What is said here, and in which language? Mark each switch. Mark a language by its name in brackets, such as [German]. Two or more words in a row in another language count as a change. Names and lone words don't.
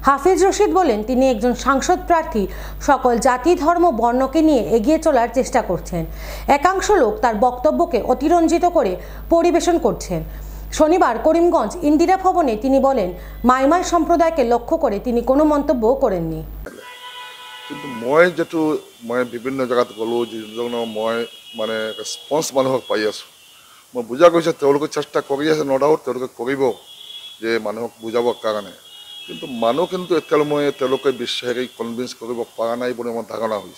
[Bangla] হাফিজ রশিদ বলেন, তিনি একজন সাংসদ প্রার্থী সকল জাতি ধর্ম বর্ণকে নিয়ে এগিয়ে চলার চেষ্টা করছেন। একাংশ লোক তার বক্তব্যকে অতিরঞ্জিত করে পরিবেশন করছেন। শনিবার করিমগঞ্জ ইন্দিরা ভবনে তিনি বলেন, মাইমাল সম্প্রদায়কে লক্ষ্য করে তিনি কোনো মন্তব্য করেননি। [Assamese] কিন্তু মই যেটো মই বিভিন্ন জায়গাত গ'লো, যিজনৰ মই মানে ৰেছপন্স মানুহক পাই আছোঁ, মই বুজা গৈছে তেওঁলোকে চেষ্টা কৰি আছে, নডাউট তেওঁলোকে কৰিব যে মানুহক বুজাবৰ কাৰণে। কিন্তু মানুহ কিন্তু এতিয়ালৈ মই তেওঁলোকে বিশ্বাসী কনভিন্স কৰিব পৰা নাই বুলি মোৰ ধাৰণা হৈছে।